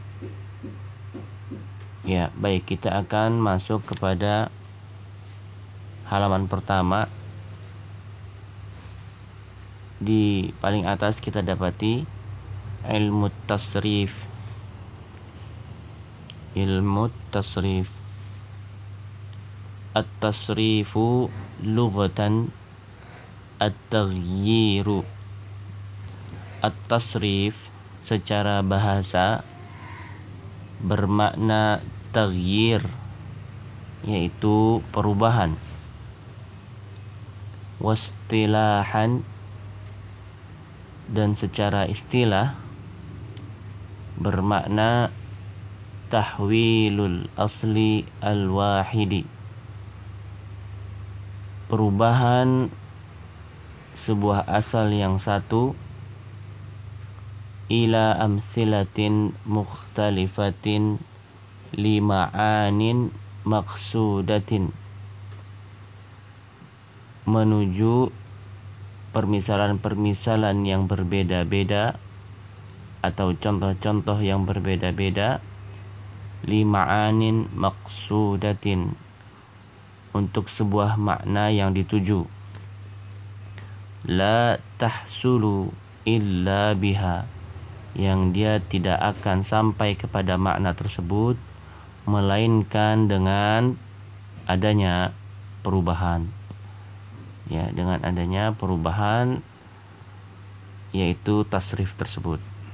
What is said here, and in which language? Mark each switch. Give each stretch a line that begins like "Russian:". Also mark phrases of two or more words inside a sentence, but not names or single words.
Indonesian: Ya, baik, kita akan masuk kepada halaman pertama. Di paling atas kita dapati ilmu tasrif. Ilmu tasrif.
Arabic: التصريف لغة التغيير.
Indonesian: At-tasrif secara bahasa bermakna taghyir, yaitu perubahan. Wastilahan, dan secara istilah bermakna
Arabic: تحويل الأصل الواحد,
Indonesian: perubahan sebuah asal yang satu
Arabic: إلى أمثلة مختلفة لمعان مقصودة,
Indonesian: menuju permisalan-permisalan yang berbeda-beda atau contoh-contoh yang berbeda-beda,
Arabic: لمعان مقصودة,
Indonesian: untuk sebuah makna yang dituju.
Arabic: لا تحصل إلا بها,
Indonesian: yang dia tidak akan sampai kepada makna tersebut melainkan dengan adanya perubahan. Ya, dengan adanya perubahan, yaitu tasrif tersebut.